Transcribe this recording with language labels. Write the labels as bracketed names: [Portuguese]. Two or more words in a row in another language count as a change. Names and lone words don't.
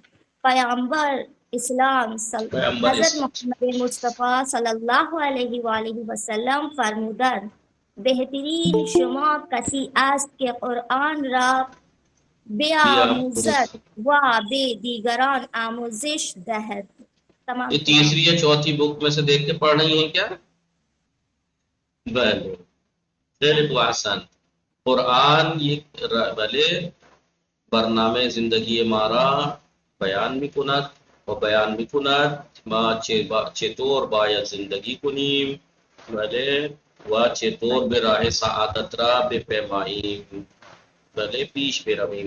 [Persian] پیامبر اسلام حضرت محمد مصطفی صلی الله علیه و آله و سلم فرمودند بهترین شما کسی است که قرآن را بیاموزد و به دیگران آموزش دهد. تمام. [Urdu] یہ تیسری یا چوتھی بک میں سے دیکھ کے پڑھ رہی ہیں کیا؟ [Persian] بلے خیر و احسن. قرآن یک بلے برنامه زندگی مارا بیان میکند و بیان میکند ما چطور باید زندگی کنیم، بله، و چطور به راه سعادت را بپیماییم، بله، پیش برویم.